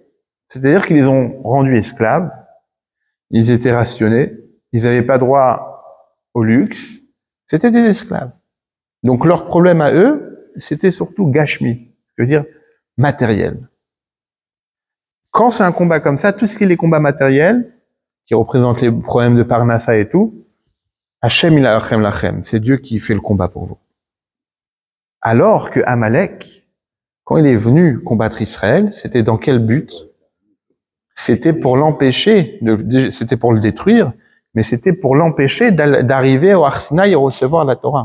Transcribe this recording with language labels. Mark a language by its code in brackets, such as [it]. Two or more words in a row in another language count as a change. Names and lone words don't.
[fr] C'est-à-dire qu'ils les ont rendus esclaves, ils étaient rationnés, ils n'avaient pas droit au luxe, c'était des esclaves. Donc leur problème à eux, c'était surtout gashmi, c'est-à-dire matériel. Quand c'est un combat comme ça, tout ce qui est les combats matériels, qui représentent les problèmes de Parnassa et tout, [he] ה' ילחם לכם, [fr] c'est Dieu qui fait le combat pour vous. Alors que Amalek, quand il est venu combattre Israël, c'était dans quel but? C'était pour l'empêcher, c'était pour le détruire, mais c'était pour l'empêcher d'arriver au [he] הר סיני [fr] et recevoir la Torah.